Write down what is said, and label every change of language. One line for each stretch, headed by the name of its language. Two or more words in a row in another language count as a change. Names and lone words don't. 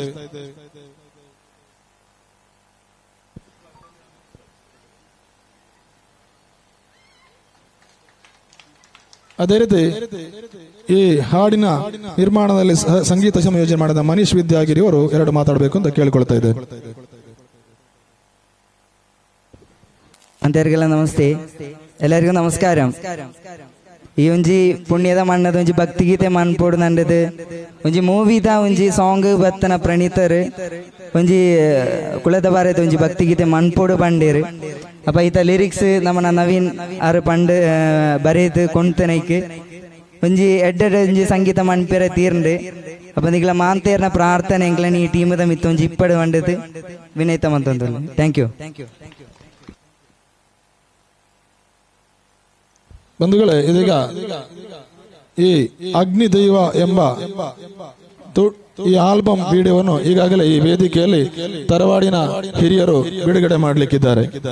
Kannada: ಅದೇ ರೀತಿ ಈ ಹಾಡಿನ ನಿರ್ಮಾಣದಲ್ಲಿ ಸಂಗೀತ ಸಂಯೋಜನೆ ಮಾಡಿದ ಮನೀಶ್ ವಿದ್ಯಾಗಿರಿ ಅವರು 2 ಮಾತಾಡಬೇಕು ಅಂತ ಕೇಳಿಕೊಳ್ತಾ ಇದ್ದೇವೆ. ಅಂತವರಿಗೆಲ್ಲ ನಮಸ್ತೆ, ಎಲ್ಲರಿಗೂ ನಮಸ್ಕಾರ.
Tulu: ಈ ಒಂಜಿ ಪುಣ್ಯದ ಮಣ್ಣದ ಒಂಜಿ ಭಕ್ತಿಗೀತೆ ಮನ್ಪೋಡು ನಂಡದು ಒಂಜಿ ಮೂವಿದ ಒಂಜಿ ಸಾಂಗ್ ಬತ್ತನ ಪ್ರಣೀತರು ಒಂಜಿ ಕುಲದ ಬಾರದ ಒಂಜಿ ಭಕ್ತಿಗೀತೆ ಮನ್ಪೋಡು ಬಂಡೇರು. ಅಪ್ಪ ಈತ ಲಿರಿಕ್ಸ್ ನಮ್ಮನ ನವೀನ್ ಆರು ಪಂಡ್ ಬರೆದು ಕೊಂಡ್ತನೈಕ್ ಒಂಜಿ ಎಡ್ಡೆಡ್ ಒಂಜಿ ಸಂಗೀತ ಮನ್ಪೇರ ತೀರ್ಂಡು ಅಪ್ಪ ನಿಗ್ಲ ಮಾಂತೇರ್ನ ಪ್ರಾರ್ಥನೆ ಎಂಗ್ಲ ಈ ಟೀಮದ ಮಿತ್ತ ಒಂಜಿ ಇಪ್ಪಡು ಬಂಡದು ವಿನಯ್ತ ಮಂತಂದು.
English: Thank you.
Kannada: ಬಂಧುಗಳೇ, ಇದೀಗ ಈ ಅಗ್ನಿ ದೈವ ಎಂಬ ಈ ಆಲ್ಬಮ್ ವಿಡಿಯೋವನ್ನು ಈಗಾಗಲೇ ಈ ವೇದಿಕೆಯಲ್ಲಿ ತರವಾಡಿನ ಹಿರಿಯರು ಬಿಡುಗಡೆ ಮಾಡಲಿಕ್ಕಿದ್ದಾರೆ.